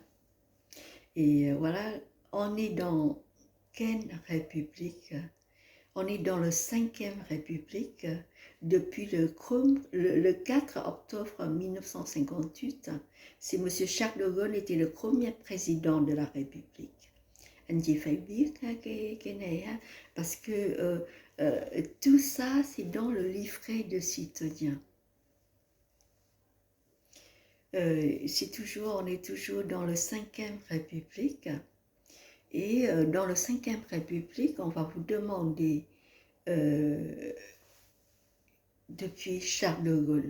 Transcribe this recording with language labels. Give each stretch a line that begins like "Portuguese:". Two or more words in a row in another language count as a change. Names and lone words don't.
French: Et voilà, on est dans quelle république? On est dans le 5e République depuis le 4 octobre 1958. C'est M. Charles de Gaulle était le premier président de la République.
Vietnamese: anh chị phải biết ha, cái này ha,
French: parce que tout ça c'est dans le livret de citoyen. On est toujours dans le 5e République, et dans le 5e République, on va vous demander depuis Charles de Gaulle.